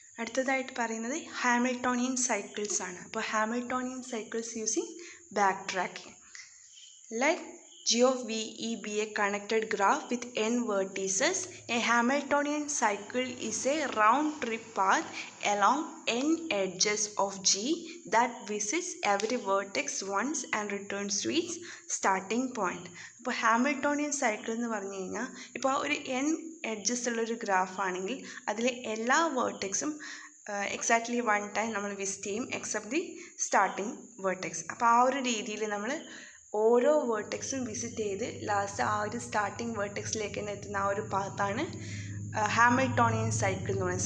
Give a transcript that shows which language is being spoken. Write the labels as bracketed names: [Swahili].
[Malayalam] അടുത്തതായിട്ട് പറയുന്നത് Hamiltonian cycles ആണ്. അപ്പോൾ Hamiltonian cycles using back tracking. [English] Let G of V E be a connected graph with n vertices. A Hamiltonian cycle is a round trip path along n edges of G that visits every vertex once and returns to its starting point. [Malayalam] ഇപ്പോൾ Hamiltonian cycle എന്ന് പറഞ്ഞു കഴിഞ്ഞാൽ ഇപ്പോൾ ഒരു n edges ഉള്ളൊരു graph ആണെങ്കിൽ അതിലെ എല്ലാ വേർട്ടെക്സും [English] exactly one time [Malayalam] നമ്മൾ വിസിറ്റ് ചെയ്യും [English] Except the starting vertex. [Malayalam] അപ്പോൾ ആ ഒരു രീതിയിൽ നമ്മൾ ഓരോ വേർട്ടെക്സും വിസിറ്റ് ചെയ്ത് ലാസ്റ്റ് ആ ഒരു സ്റ്റാർട്ടിങ് വേർട്ടെക്സിലേക്ക് തന്നെ എത്തുന്ന ആ ഒരു പാത്താണ് ഹാമിൽട്ടോണിയൻ സൈക്കിൾ എന്ന് പറയുന്നത്.